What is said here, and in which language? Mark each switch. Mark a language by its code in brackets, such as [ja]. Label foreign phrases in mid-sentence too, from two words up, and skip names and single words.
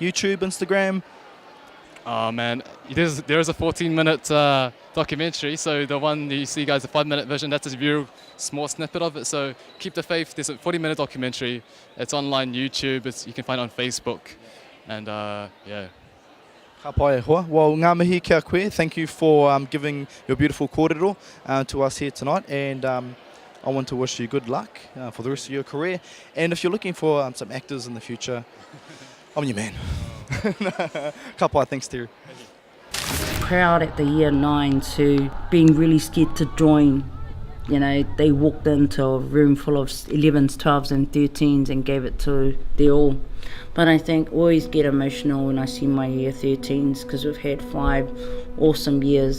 [en] YouTube, Instagram? Oh man, there's a 14-minute documentary. So the one you see, guys, the 5-minute version, that's a real small snippet of it. So keep the faith. There's a 40-minute documentary. It's online YouTube. You can find it on Facebook, and yeah. [mi] Ka pai e hoa. Well, ngā mihi kia koe. [en] Thank you for giving your beautiful kōrero to us here tonight, and I want to wish you good luck for the rest of your career. And if you're looking for some actors in the future, I'm your man. [mi] Ka pai, [en] thanks, Terry. Proud at the year 9 to being really scared to join. They walked into a room full of 11s, 12s and 13s and gave it to their all. But I think always get emotional when I see my year 13s, because we've had 5 awesome years.